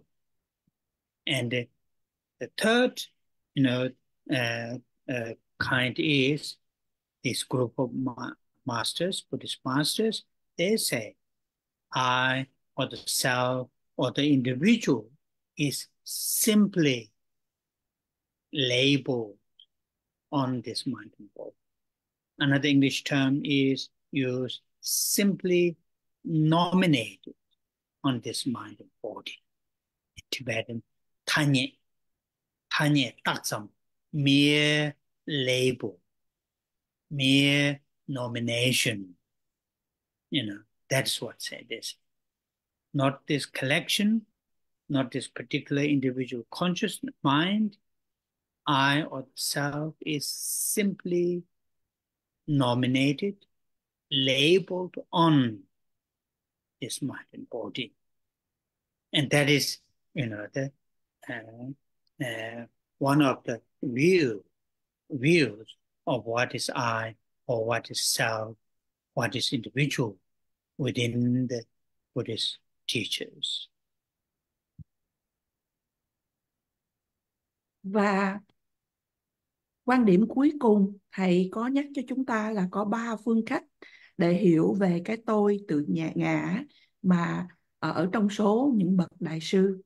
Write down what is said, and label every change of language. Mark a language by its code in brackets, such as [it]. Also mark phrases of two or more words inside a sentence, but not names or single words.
[en] And the third, kind is this group of masters, Buddhist masters, they say I or the self or the individual is simply labeled on this mind and body. Another English term is used, simply nominated on this mind and body. In Tibetan, [bo] tanye, taksam, [en] mere label, mere nomination. That's what said this. Not this collection, not this particular individual conscious mind. I or the self is simply nominated, labeled on this mind and body. And that is, the one of the views of what is I or what is self, what is individual within the Buddhist teachers. [vi] Và quan điểm cuối cùng, thầy có nhắc cho chúng ta là có ba phương cách để hiểu về cái tôi tự ngã mà ở trong số những bậc đại sư.